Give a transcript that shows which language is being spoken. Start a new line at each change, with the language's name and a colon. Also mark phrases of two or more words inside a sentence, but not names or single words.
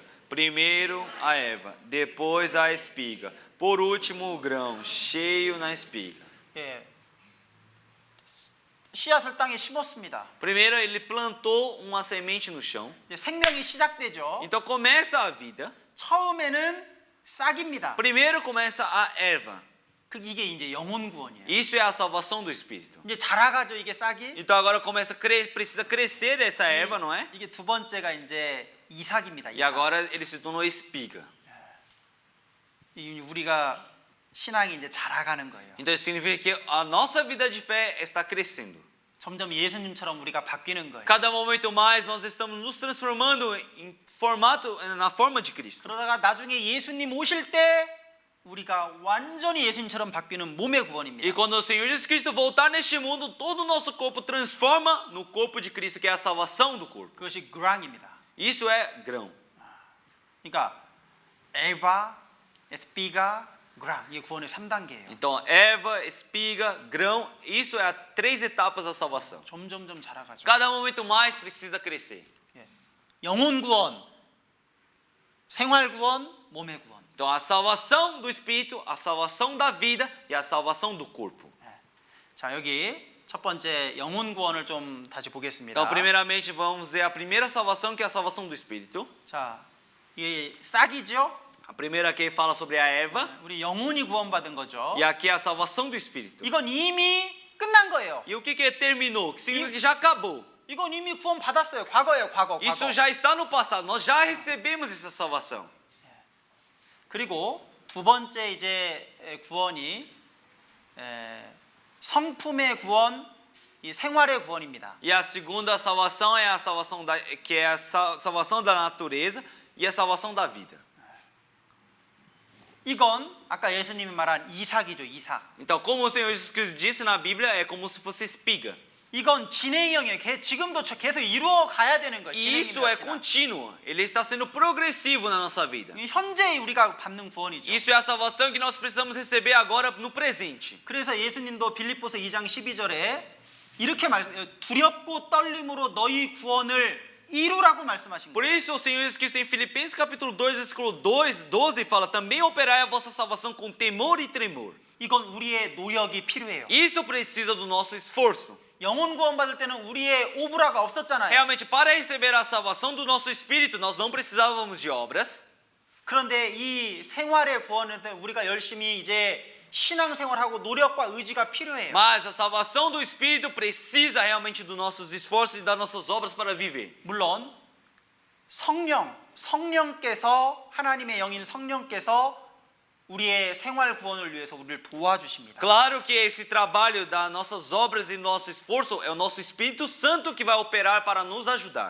Portuguese: Primeiro a erva, depois a espiga, por último o grão, cheio na espiga.
Korean: 예. 씨앗을 땅에 심었습니다.
Portuguese: Primeiro ele plantou uma semente no chão.
Korean: 이제 생명이 시작되죠.
Portuguese: Então começa a vida.
Korean: 처음에는 싹입니다.
Portuguese: Primeiro começa a erva.
Korean: 이게 이제 영혼 구원이에요.
Portuguese: Isso é a salvação do Espírito.
Korean: 이제 자라가죠, 이게 싹이.
Portuguese: Então agora precisa crescer essa erva, não é?
Korean: 이게 두 번째가 이제 이삭입니다.
Portuguese: E agora ele se tornou espiga.
Korean: 우리가 신앙이 이제 자라가는 거예요.
Portuguese: Então isso significa que a nossa vida de fé está crescendo.
Korean: 점점 예수님처럼 우리가 바뀌는 거예요.
Portuguese: Cada momento mais nós estamos nos transformando na forma de Cristo.
Korean: 그러다가 나중에 예수님 오실 때 우리가 완전히 예수님처럼 바뀌는 몸의 구원입니다.
Portuguese: E quando o Senhor Jesus Cristo voltar neste mundo, todo o nosso corpo transforma no corpo de Cristo, que é a salvação do corpo.
Korean: 그것이 그랑입니다.
Portuguese: Isso é grão.
Korean: 그러니까
Portuguese: erva, espiga, grão
Korean: 이게 구원의 3단계예요.
Portuguese: Então, erva, espiga, grão, isso é as 3 etapas da salvação.
Korean: 점점점 자라가죠.
Portuguese: Cada momento mais precisa crescer.
Korean: 영혼 구원, 생활 구원, 몸의 구원.
Portuguese: Então, a salvação do espírito, a salvação da vida e a salvação do corpo.
Korean: 자, 여기 첫 번째 영혼 구원을 좀 다시 보겠습니다.
Portuguese: Então, primeiramente, vamos ver a primeira salvação, que é a salvação do espírito.
Korean: 자, 이게 싹이죠?
Portuguese: A primeira aqui fala sobre a erva,
Korean: 우리 영혼이 구원받은 거죠.
Portuguese: e aqui é a salvação do espírito.
Korean: 이건 이미 끝난 거예요.
Portuguese: E o que é terminou? Que significa que já acabou.
Korean: 이건 이미 구원 받았어요. 과거예요, 과거.
Portuguese: Isso já está no passado. Nós já recebemos essa salvação.
Korean: 그리고 두 번째 이제 구원이 성품의 구원, 이 생활의 구원입니다.
Portuguese: E a segunda salvação é a salvação que é a salvação da natureza e a salvação da vida.
Korean: 이건 아까 예수님이 말한 이삭이죠, 이삭.
Portuguese: Então, como o Senhor Jesus Cristo disse na Bíblia, é como se fosse espiga.
Korean: 이건 진행형이에요. 지금도 계속 이루어 가야 되는 거예요.
Portuguese: E isso é contínuo. Ele está sendo progressivo na nossa vida.
Korean: 현재 우리가 받는 구원이죠.
Portuguese: Isso é a salvação que nós precisamos receber agora no presente.
Korean: 그래서 예수님도 빌립보서 2장 12절에 이렇게 두렵고 떨림으로 너희 구원을 이루라고 말씀하신
Portuguese: Por
Korean: 거예요.
Portuguese: isso o Senhor Jesus Cristo em Filipenses capítulo 2, versículo 12 fala: também operai a vossa salvação com temor e tremor.
Korean: 이건 우리의 노력이 필요해요.
Portuguese: Isso precisa do nosso esforço.
Korean: 영혼 구원 받을 때는 우리의 오브라가 없었잖아요.
Portuguese: Realmente, para receber a salvação do nosso espírito, nós não precisávamos de obras.
Korean: 그런데 이 생활의 구원을 때 우리가 열심히 이제 신앙생활하고 노력과 의지가 필요해요.
Portuguese: Mas a salvação do espírito precisa realmente dos nossos esforços e das nossas obras para viver.
Korean: 물론 성령께서 하나님의 영인 성령께서 우리의 생활 구원을 위해서 우리를 도와주십니다.
Portuguese: Claro que esse trabalho das nossas obras e nosso esforço é o nosso Espírito Santo que vai operar para nos ajudar.